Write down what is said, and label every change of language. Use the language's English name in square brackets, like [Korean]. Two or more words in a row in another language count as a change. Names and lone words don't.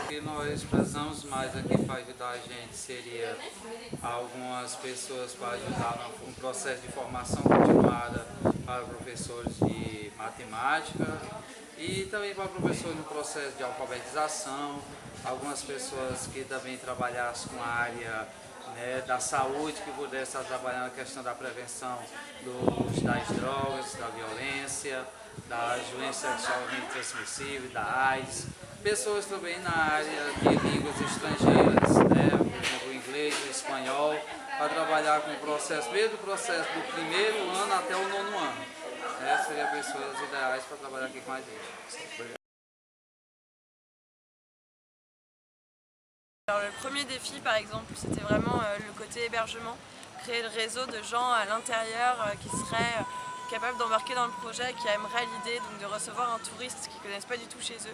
[Portuguese] O que nós precisamos mais aqui para ajudar a gente seria algumas pessoas para ajudar no processo de formação continuada para professores de matemática e também para professores no processo de alfabetização, algumas pessoas que também trabalhassem com a área, né, da saúde, que pudessem estar trabalhando a questão da prevenção das drogas, da violência, da doença sexualmente transmissível, da AIDS. Pessoas também na área de línguas estrangeiras, né, por exemplo, o inglês, o espanhol, para trabalhar com o processo, desde o processo do primeiro ano até o 9º ano. Essas seriam pessoas ideais para trabalhar aqui com a gente. [French] Alors, le premier défi, par exemple, c'était vraiment le côté hébergement, créer le réseau de gens à l'intérieur qui seraient capables d'embarquer dans le projet, qui aimeraient l'idée donc de recevoir un touriste qu'ils ne connaissent pas du tout chez eux.